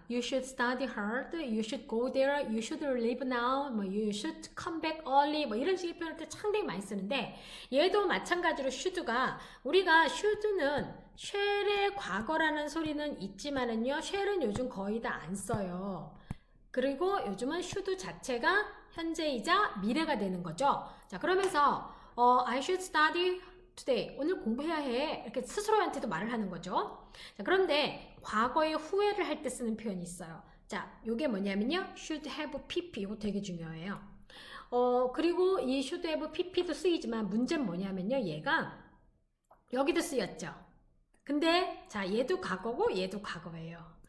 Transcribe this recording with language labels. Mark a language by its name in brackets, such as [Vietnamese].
[English] You should study hard, you should go there, you should leave now, 뭐 you should come back early, [Korean] 뭐 이런 식의 표현을 상당히 많이 쓰는데 얘도 마찬가지로 should가 우리가 should는 shall의 과거라는 소리는 있지만은요, shall은 요즘 거의 다 안 써요. 그리고 요즘은 should 자체가 현재이자 미래가 되는 거죠. 자, 그러면서 [English] I should study today. [Korean] 오늘 공부해야 해. 이렇게 스스로한테도 말을 하는 거죠. 자, 그런데 과거에 후회를 할 때 쓰는 표현이 있어요. 자, 요게 뭐냐면요. should have pp. 이거 되게 중요해요. 그리고 이 should have pp도 쓰이지만 문제는 뭐냐면요. 얘가 여기도 쓰였죠. 근데 자 얘도 과거고 얘도 과거예요.